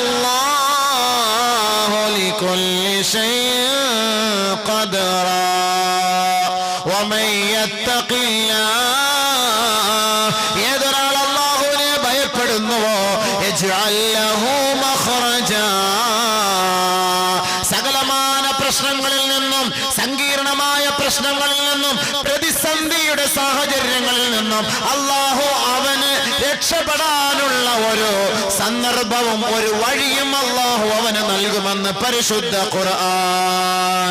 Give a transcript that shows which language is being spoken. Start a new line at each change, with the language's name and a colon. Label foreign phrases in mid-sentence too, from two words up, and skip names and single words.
Arabic: الله لكل شيء قدرا ومن يتق الله يدرى الله ഭയപ്പെടുന്നുവോ يجعل له مخرجا
Malayalam: സകലമായ പ്രശ്നങ്ങളിൽ നിന്നും സങ്കീർണമായ പ്രശ്നങ്ങളിൽ നിന്നും പ്രതിസന്ധിയുടെ സാഹചര്യങ്ങളിൽ നിന്നും അല്ലാഹു അവന് രക്ഷപ്പെടാനുള്ള ഒരു സന്ദർഭവും ഒരു വഴിയും അല്ലാഹു അവന് നൽകുമെന്ന് പരിശുദ്ധ ഖുർആൻ.